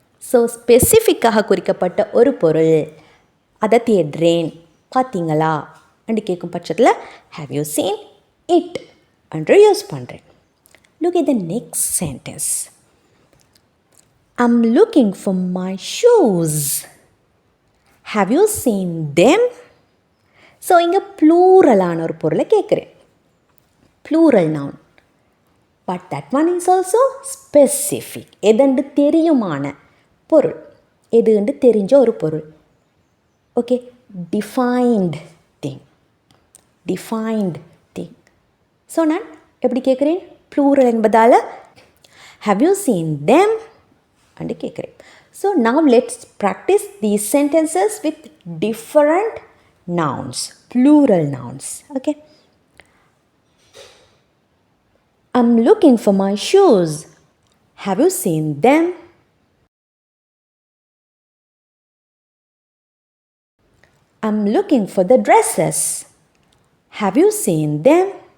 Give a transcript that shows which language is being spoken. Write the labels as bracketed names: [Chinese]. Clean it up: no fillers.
[Tamil] So ஸ்பெசிஃபிக்காக குறிக்கப்பட்ட ஒரு பொருள், அதை தேடுறேன், பார்த்தீங்களா என்று கேட்கும் பட்சத்தில் [English] have you seen it [Tamil] என்று யூஸ் பண்ணுறேன். [English] Look at the next sentence. I'm looking for my shoes. Have you seen them? [Tamil] So இங்கே ப்ளூரலான ஒரு பொருளை கேட்குறேன், plural noun. [English] but that one is also specific, [Tamil] எதென்று தெரியுமான பொருள், எதுன்னு தெரிஞ்ச ஒரு பொருள். [English] Okay, defined thing, defined thing. [Tamil] So நான் எப்படி கேட்குறேன், ப்ளூரல் என்பதால் [English] have you seen them [Tamil] and கேட்குறேன். [English] So now let's practice these sentences with different nouns, plural nouns. Okay, I'm looking for my shoes. Have you seen them? I'm looking for the dresses. Have you seen them?